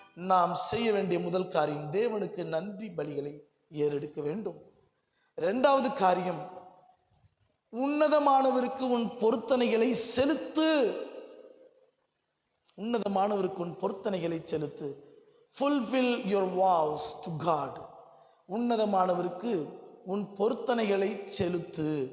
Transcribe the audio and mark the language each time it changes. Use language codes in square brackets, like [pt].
[ta] நாம் செய்ய வேண்டிய முதல் காரியம் தேவனுக்கு நன்றி பலிகளை ஏறெடுக்க வேண்டும். 2வது காரியம், உன்னதமானவருக்கு உன் பொருத்தனைகளை செலுத்து. உன்னதமானவருக்கு உன் பொருத்தனைகளை செலுத்து. [en] fulfill your vows to God. [ta] உன்னதமானவருக்கு உன் பொருத்தனைகளை செலுத்து.